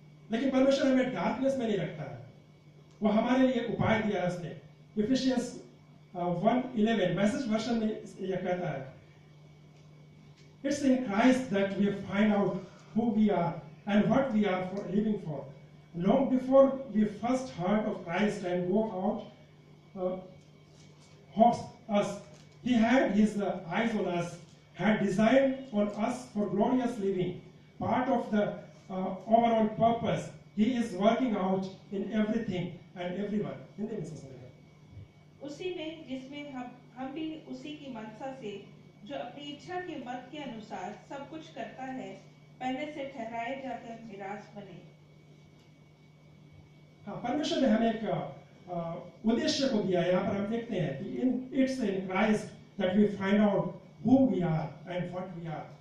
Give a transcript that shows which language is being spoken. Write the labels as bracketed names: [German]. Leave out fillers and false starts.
[Hindi] लेकिन परमेश्वर हमें डार्कनेस में नहीं रखता है, वो हमारे लिए उपाय दिया है उसने। [English] Ephesians 1:11 message version [Hindi] में यह कहता है, [English] It's in Christ that we find out who we are and what we are living for. Long before we first heard of Christ and go out, hopes us, He had His eyes on us, had designed on us for glorious living. Part of the overall purpose He is working out in everything and everyone. [Hindi] Hindi में समझेगा। उसी में जिसमें हम भी उसी की मनसा से जो अपनी इच्छा के मत के अनुसार सब कुछ करता है, पहले से ठहराए जाकर निराश बने। हाँ, परमेश्वर ने हमें एक उद्देश्य को दिया। यहाँ पर हम देखते हैं कि [English] it's in Christ that we find out who we are [Hindi] and what we are.